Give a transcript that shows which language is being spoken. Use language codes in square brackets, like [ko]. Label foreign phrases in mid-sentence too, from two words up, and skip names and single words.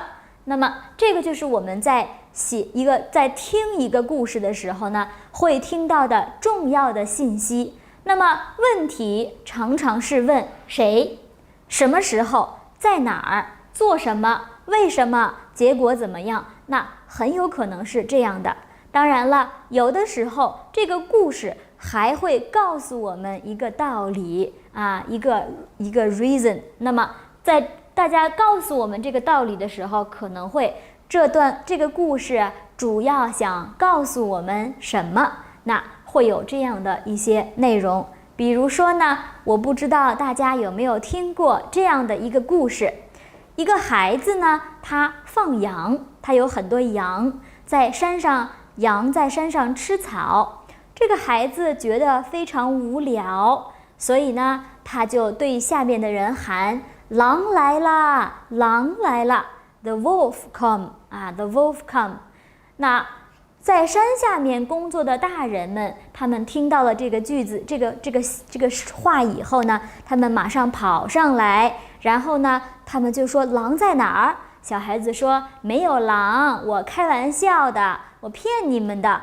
[zh] 那麼這個就是我們在聽一個故事的時候呢，會聽到的重要的信息。那麼問題常常是問誰、什麼時候、在哪兒、做什麼、為什麼、結果怎麼樣？那很有可能是這樣的。當然了，有的時候這個故事還會告訴我們一個道理啊，一個 reason。那麼在大家告訴我們這個道理的時候，可能會這個故事主要想告訴我們什麼？那會有這樣的一些內容。比如說呢，我不知道大家有沒有聽過這樣的一個故事。一個孩子呢，他放羊，他有很多羊在山上，羊在山上吃草。這個孩子覺得非常無聊，所以呢，他就对下面的人喊：狼來啦，狼來啦， [en] The wolf come 啊 The wolf come。 [zh] 那在山下面工作的大人們，他們聽到了这个句子，这个话以後呢，他們馬上跑上來，然後呢，他們就說：狼在哪兒？小孩子說：沒有狼，我開玩笑的，我騙你們的。